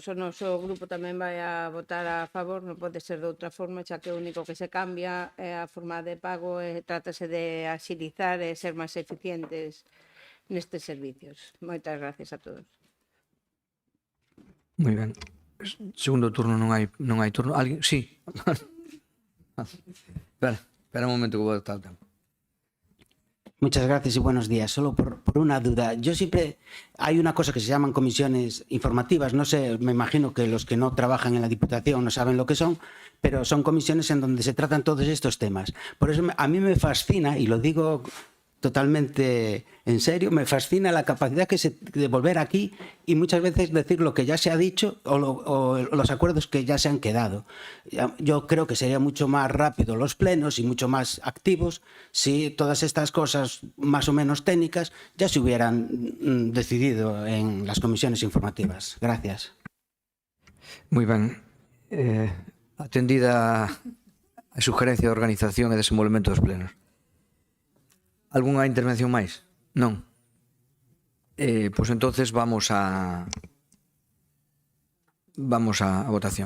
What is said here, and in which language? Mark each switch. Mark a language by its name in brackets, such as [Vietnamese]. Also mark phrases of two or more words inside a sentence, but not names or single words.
[Galician] O noso grupo tamén vai a votar a favor, non pode ser de outra forma, xa que o único que se cambia é a forma de pago e trátase de axilizar e ser máis eficientes nestes servicios. Moitas gracias a todos. Moi ben. Segundo turno non hai turno. Alguén? Sí. Espera un momento que vou estar o tempo. [Spanish] Muchas gracias y buenos días. Solo por una duda. Yo siempre... Hay una cosa que se llaman comisiones informativas. No sé, me imagino que los que no trabajan en la Diputación no saben lo que son, pero son comisiones en donde se tratan todos estos temas. Por eso a mí me fascina, y lo digo totalmente en serio, me fascina la capacidad de volver aquí y muchas veces decir lo que ya se ha dicho o los acuerdos que ya se han quedado. Yo creo que sería mucho más rápido los plenos y mucho más activos si todas estas cosas más o menos técnicas ya se hubieran decidido en las comisiones informativas. Gracias. [Galician] Moi ben. Atendida a sugerencia de organización e desenvolvemento dos plenos. Algunha intervención máis? Non. Pois entonces vamos a votación.